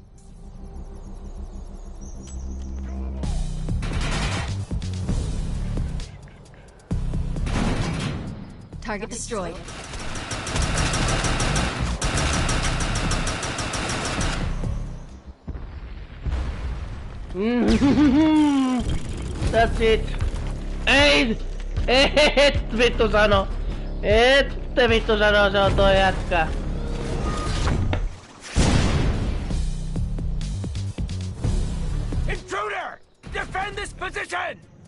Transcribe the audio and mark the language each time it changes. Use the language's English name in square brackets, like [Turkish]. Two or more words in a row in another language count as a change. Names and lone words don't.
[English] Target destroyed. That's it. [Finnish] Ei! Et vittu sano! Ette vittu sano, se on toi jätkä. [English] Intruder! Defend this position!